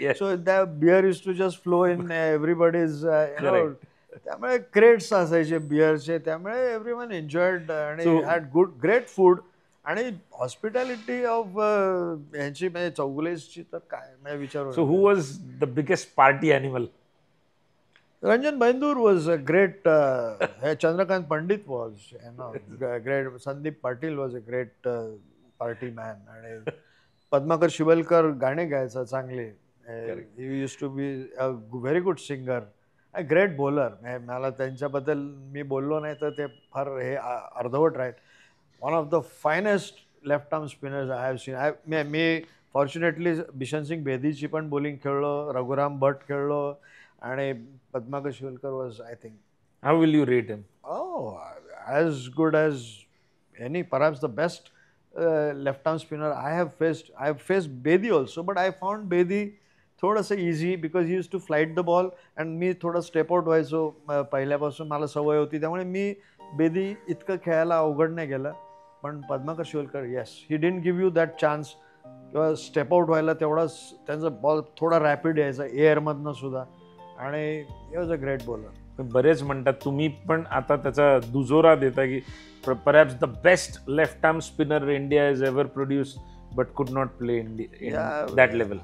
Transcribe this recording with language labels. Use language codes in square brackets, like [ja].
[en] so त्या beer is to just flow in everybody's, [mr] त्यामुळे crates असायचे बियरचे. त्यामुळे [en] everyone enjoyed [mr] आणि [en] Had great food. [mr] आणि हॉस्पिटॅलिटी ऑफ यांची म्हणजे चौगुलेची तर काय म्हणजे विचारू. [en] So who was the biggest party animal? Ranjan Baindur was a great, Chandrakant Pandit was, great, Sandeep Patil was a great party man. And [mr] Padmakar Shivalkar गाणे गायचा चांगले. [en] He used to be a very good singer, a great bowler. [mr] मला त्यांच्याबद्दल मी बोललो नाही तर ते फार हे अर्धवट राहील. [en] One of the finest left arm spinners I have seen. [mr] मी fortunately Bishan Singh बेदीची पण बॉलिंग खेळलो, रघुराम भट खेळलो, आणि Padmakar Shivalkar [en] was, I think. How will you rate him? Oh, as good as any, perhaps the best left-arm spinner I have faced. I have faced Bedi also, but I found Bedi [mr] थोडंसं [en] easy because he used to flight the ball, and [mr] मी थोडं step out व्हायचो पहिल्यापासून, मला सवय होती. त्यामुळे मी बेदी इतकं खेळायला अवघड नाही गेलं. पण Padmakar Shivalkar, [en] yes, he didn't give you that chance [mr] किंवा स्टेप आउट व्हायला. तेवढाच त्यांचा बॉल थोडा रॅपिड यायचा एअरमधनं सुद्धा. आणि [en] He was a great bowler. [mr] बरेच म्हणतात, तुम्ही पण आता त्याचा दुजोरा देता की [en] Perhaps the best left arm spinner India is ever produce but could not play in that level.